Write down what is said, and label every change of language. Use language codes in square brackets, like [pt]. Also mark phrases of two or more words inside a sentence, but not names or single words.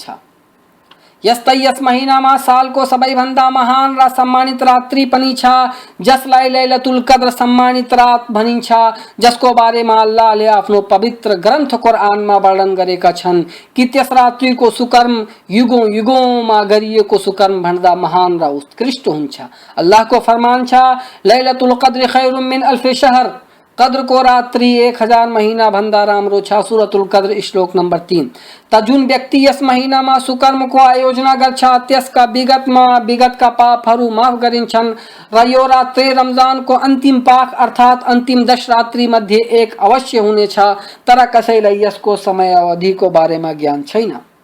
[ne] यस्तै यस महीनामा सालको सबैभन्दा महान र सम्मानित रात्रि पनि छ, जसलाई लैलतुल कद्र सम्मानित रात भनिन्छ, जसको बारेमा अल्लाहले आफ्नो पवित्र ग्रन्थ कुरानमा वर्णन गरेका छन् कि त्यस रात्रिको सुकर्म युगौं युगौंमा गरिएको सुकर्म भन्दा महान र उत्कृष्ट हुन्छ। अल्लाहको फरमान छ, [ar] ليلة القدر خير من ألف شهر. [ne] कद्र को रात्रि 1000 महीना भन्दा राम्रो छ। सूरतुल कद्र श्लोक नंबर 3। त जुन व्यक्ति यस महीनामा सुकर्मको आयोजना गर्छ त्यसका विगतका पापहरू माफ गरिन्छन् र यो रात्रि रमजानको अन्तिम पाक अर्थात अन्तिम 10 रात्रि मध्ये एक अवश्य हुनेछ। तर कसैलाई यसको समय अवधिको बारेमा ज्ञान छैन।